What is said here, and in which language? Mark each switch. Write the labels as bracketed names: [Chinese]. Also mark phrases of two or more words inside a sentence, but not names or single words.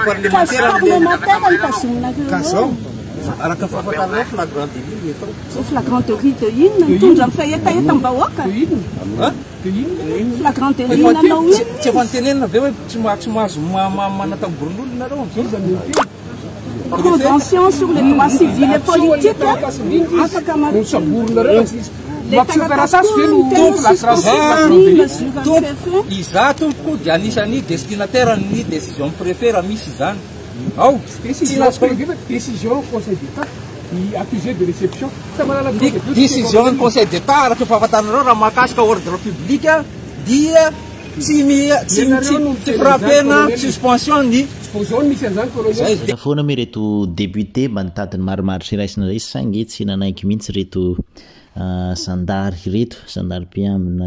[Malagasy] parlementaire araka fahafantarana [French] flagrant délit [Malagasy] atao [French] flagrant délit [Malagasy] inona mitondra ny fahetaetam-bahoaka [French] flagrant délit [Malagasy] nanao iny tsy efa nitenenina aveo hoe tsy mahazo manatangorony nareo [French] convention sur les droits civils et politiques afaka [Malagasy] iza tompoko dia anisany destinataire ny [French] décision préfet [Malagasy] raha misy izany ao [French] décision conseil d'état accusé de réception [Malagasy] décision ny [French] conseil d'état [Malagasy] araka fahafantaranareo raha mahakasika [French] ordre public [Malagasy] dia tsy frappena suspension ny foana me reto député mba nitadiny marimaritra iraisina zay sange tsy nanaiky mihitsy reto sandary reto sandary mpiamina